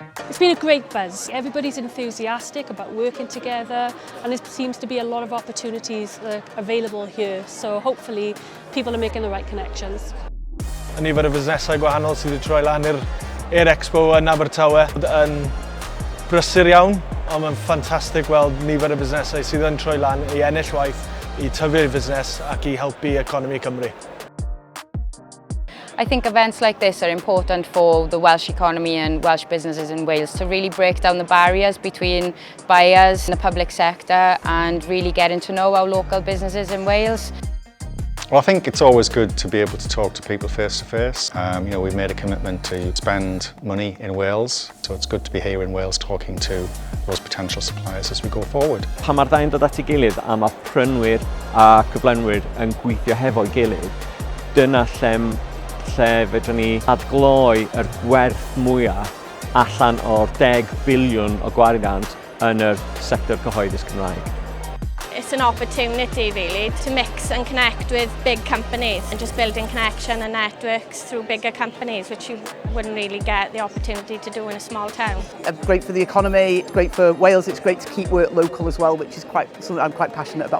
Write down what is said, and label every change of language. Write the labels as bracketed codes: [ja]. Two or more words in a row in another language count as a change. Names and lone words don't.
[en] It's been a great buzz. Everybody's enthusiastic about working together, and there seems to be a lot of opportunities available here. So hopefully people are making the right connections. [cy] Nifer y busnesau gwahanol sydd wedi troi lan i'r Expo yn Abertawe yn brysur iawn, ond mae'n ffantastig gweld nifer y busnesau sydd yn troi lan i ennill waith, i tyfu'r busnes ac i helpu economi Cymru. [en] I think events like this are important for the Welsh economy and Welsh businesses in Wales to really break down the barriers between buyers and the public sector and really getting to know our local businesses in Wales. Well, I think it's always good to be able to talk to people face to face. We've made a commitment to spend money in Wales, so it's good to be here in Wales talking to those potential suppliers as we go forward. [cy] Pan mae'r ddau'n dod at ei gilydd a mae prynwyr a cyflenwyr yn gweithio hefo'i gilydd, dyna lle fedrwn ni adgloi yr gwerth mwyaf allan o'r 10 biliwn o gwariant yn y sector cyhoeddus Cymraeg. [en] It's an opportunity really to mix and connect with big companies and just building connection and networks through bigger companies, which you wouldn't really get the opportunity to do in a small town. Great for the economy, great for Wales, it's great to keep work local as well, which is something I'm quite passionate about.